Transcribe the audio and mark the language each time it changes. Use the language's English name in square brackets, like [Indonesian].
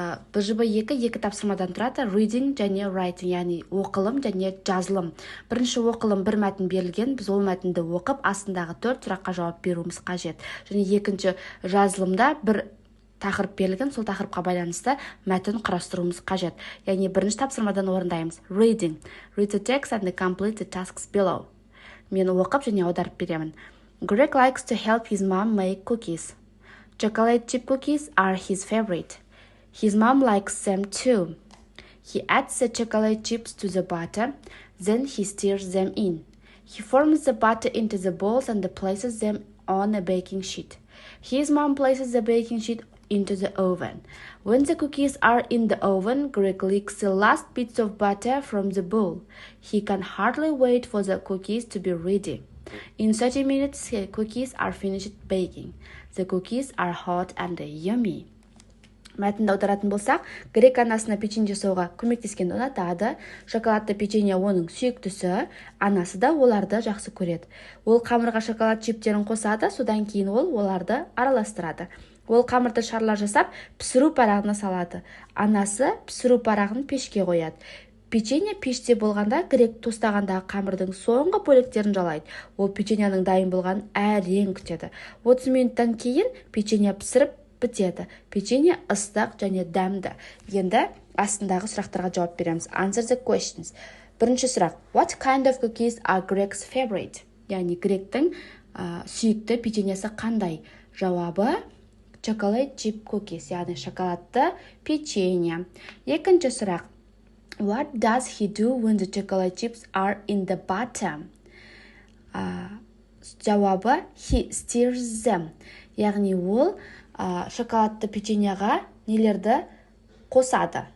[Kazakh] БЖБ 2 тапсырмадан тұрады: [English] reading [Kazakh] және [English] writing, [Kazakh] яғни оқылым және жазылым. Бірінші оқылым бір мәтін берілген, біз ол мәтінді оқып, астындағы 4 сұраққа жауап беруіміз қажет. Және екінші жазылымда бір тақырып берілген, сол тақырыпқа байланысты мәтін құрастыруымыз қажет. Яғни бірінші тапсырмадан орындаймыз. [English] Reading. Read the text and complete the tasks below. [Kazakh] Мен оқып және аударып беремін. [English] Greg likes to help his mom make cookies. Chocolate chip cookies are his favorite. His mom likes them too. He adds the chocolate chips to the batter, then he stirs them in. He forms the batter into the balls and places them on a baking sheet. His mom places the baking sheet into the oven. When the cookies are in the oven, Greg licks the last bits of butter from the bowl. He can hardly wait for the cookies to be ready. In 30 minutes, the cookies are finished baking. The cookies are hot and yummy. [Kazakh] Мәтінді аударатын болсақ, Грек анасына печенье жасауға көмектескенді ұнатады. Шоколадты печенье оның сүйіктісі, анасы да оларды жақсы көреді. Ол қамырға шоколад чиптерін қосады, содан кейін ол оларды араластырады. Ол қамырды шарлар жасап, пісіру парағына салады. Анасы пісіру парағын пешке қояды. Печенье пеште болғанда Грек тостағандағы қамырдың соңғы бөліктерін жалайды. Ол печеньенің дайын болғанын әрең күтеді. 30 минуттан кейін печенье пісіріп бітеді. Печенье ыстық және дәмді. Енді астындағы сұрақтарға жауап береміз. [English] Answer the questions. [Kazakh] Бірінші сұрақ. [English] What kind of cookies are Greg's favorite? [Kazakh] Яғни Гректің сүйікті печеньесі қандай? Жауабы [English] chocolate chip cookies, [Kazakh] яғни шоколадты печенье. Екінші сұрақ. [English] What does he do when the chocolate chips are in the butter? [Kazakh] Жауабы [English] he stirs them. [Kazakh] Яғни ол шоколадты печеньеға нелерді қосады.